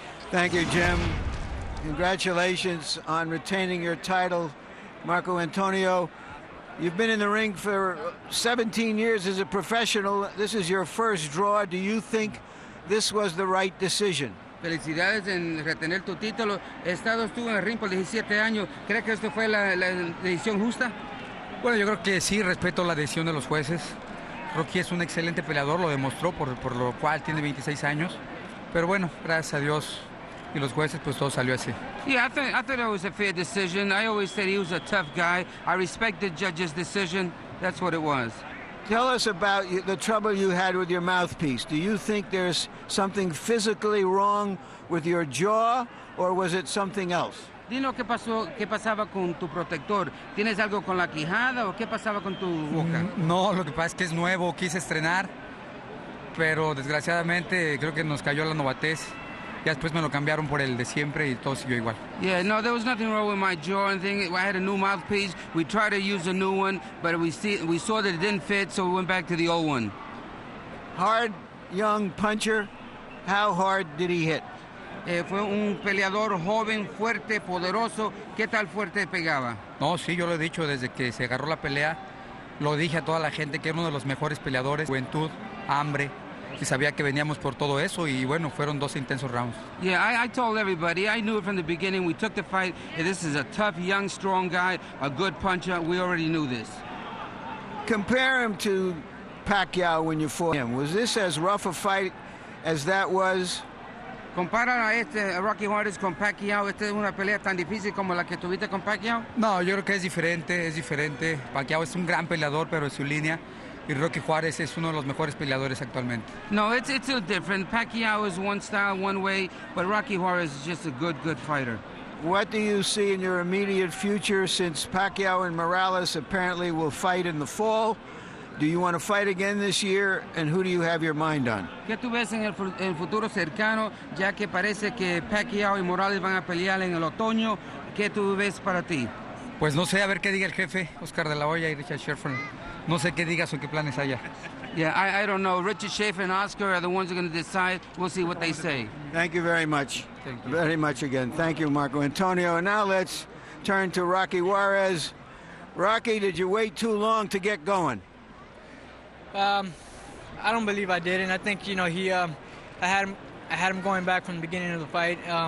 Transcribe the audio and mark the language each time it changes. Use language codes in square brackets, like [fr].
[en] Thank you, Jim. Congratulations on retaining your title, Marco Antonio. You've been in the ring for 17 years as a professional. This is your first draw. Do you think this was the right decision? [es] Felicidades en retener tu título. Estuvo en el ring por 17 años. ¿Crees que esto fue la decisión justa? Bueno, yo creo que sí, respeto la decisión de los jueces. Rocky es un excelente peleador, lo demostró, por lo cual tiene 26 años. Pero bueno, gracias a Dios, y los jueces, pues todo salió así. [en] Yeah, I thought it was a fair decision. I always said he was a tough guy. I respect the judge's decision. That's what it was. Tell us about the trouble you had with your mouthpiece. Do you think there's something physically wrong with your jaw, or was it something else? [es] Dinos qué pasaba con tu protector. ¿Tienes algo con la quijada o qué pasaba con tu boca? No, lo que pasa es que es nuevo, quise estrenar, pero desgraciadamente creo que nos cayó la novatez. Ya después me lo cambiaron por el de siempre y todo siguió igual. [en] Yeah, no, there was nothing wrong with my jaw or anything. I had a new mouthpiece. We tried to use a new one, but we saw that it didn't fit, so we went back to the old one. Hard, young puncher. How hard did he hit? [es] Fue un peleador joven, fuerte, poderoso. ¿Qué tal fuerte pegaba? No, sí, yo lo he dicho desde que se agarró la pelea. Lo dije a toda la gente que era uno de los mejores peleadores. Juventud, hambre. Y sabía que veníamos por todo eso y bueno, fueron 2 intensos rounds. [en] Yeah, I told everybody, I knew it from the beginning. We took the fight. This is a tough, young, strong guy, a good puncher. We already knew this. Compare him to Pacquiao when you fought him. Was this as rough a fight as that was? [es] ¿Compara a Rocky Juarez con Pacquiao? ¿Esta es una pelea tan difícil como la que tuviste con Pacquiao? No, yo creo que es diferente, es diferente. Pacquiao es un gran peleador, pero en su línea. Y Rocky Juárez es uno de los mejores peleadores actualmente. [en] No, it's still different. Pacquiao is one style, one way, but Rocky Juarez is just a good fighter. What do you see in your immediate future since Pacquiao and Morales apparently will fight in the fall? Do you want to fight again this year, and who do you have your mind on? [es] ¿Qué tú ves en el futuro cercano, ya que parece que Pacquiao y Morales van a pelear en el otoño? ¿Qué tú ves para ti? Pues no sé, a ver qué diga el jefe, Oscar de la Hoya y Richard Schaefer. No sé qué digas o qué planes haya. [en] Yeah, I don't know. Richard Schaefer and Oscar are the ones who are going to decide. We'll see what they say. Thank you very much. Thank you. Very much again. Thank you, Marco Antonio. And now let's turn to Rocky Juarez. Rocky, did you wait too long to get going? I don't believe I did, and I think I had him going back from the beginning of the fight.